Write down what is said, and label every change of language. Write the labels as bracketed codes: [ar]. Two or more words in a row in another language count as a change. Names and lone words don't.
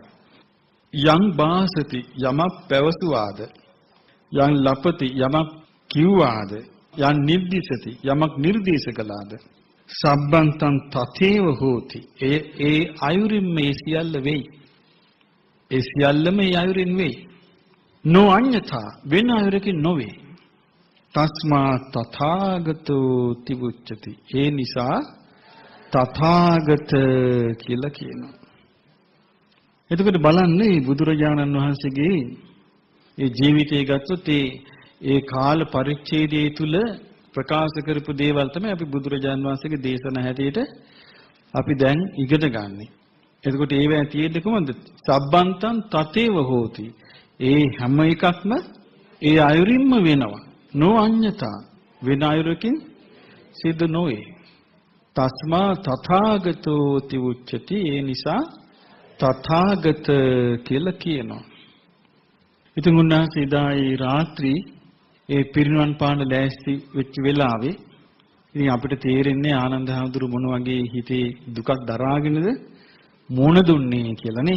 [si] යම් වාසති යමක් පැවසුවාද යම් ලපති යමක් කිව්වාද යම් නිර්දිසති යමක් නිර්දේශ කළාද [pi] සබ්බන්තං තතේව හෝති. [si] ඒ අයුරින් මේ සියල්ල වෙයි. ඒ සියල්ලම ඒ අයුරින් වෙයි. නොඅඤ්ඤතා වෙන අයුරකින් නොවේ. [pi] තස්මා තථාගතෝ තිබුච්චති. [si] ඒ නිසා තථාගත කියලා කියනවා. එතකොට බලන්න මේ බුදුරජාණන් වහන්සේගේ ඒ ජීවිතය ගත්තොත් ඒ කාල පරිච්ඡේදයේ තුල ප්‍රකාශ කරපු දේවල් තමයි අපි බුදුරජාණන් වහන්සේගේ දේශනා හැටියට අපි දැන් ඉගෙන ගන්නෙ. එතකොට ඒවැ තියෙන්නේ කොහොමද? [pi] සබ්බන්තං තතේව හෝති. [si] ඒ හැම එකක්ම ඒ අයුරින්ම වෙනවා. නොඅඤ්ඤතා වෙන අයුරකින් සිද්ධ නොවේ. [pi] තස්මා තථාගතෝ තිඋච්චති. [si] ඒ නිසා තථාගත කියලා කියනවා. ඉතින් උන්වහන්සේ එදා ඒ රාත්‍රී ඒ පිරිනුවන් පාන ලෑස්ති වෙච්ච වෙලාවේ ඉතින් අපිට තේරෙන්නේ ආනන්ද හැඳුරු මොන වගේ හිතේ දුකක් දරාගෙනද මොන දුන්නේ කියලා නේ.